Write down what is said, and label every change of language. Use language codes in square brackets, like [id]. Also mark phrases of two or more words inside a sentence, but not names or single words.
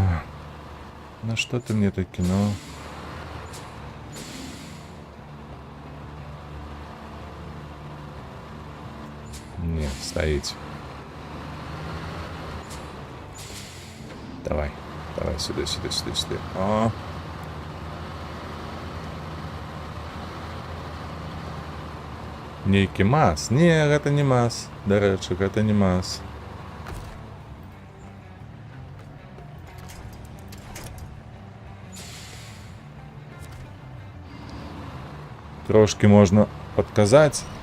[ru] На что ты мне так кинул? Не, стоить. Давай. Давай сюда, сюда, сюда, сюда. О. [be] Нейкі мас. Не, гэта не мас. Дарэчы, гэта не мас. Трошки можна падказаць.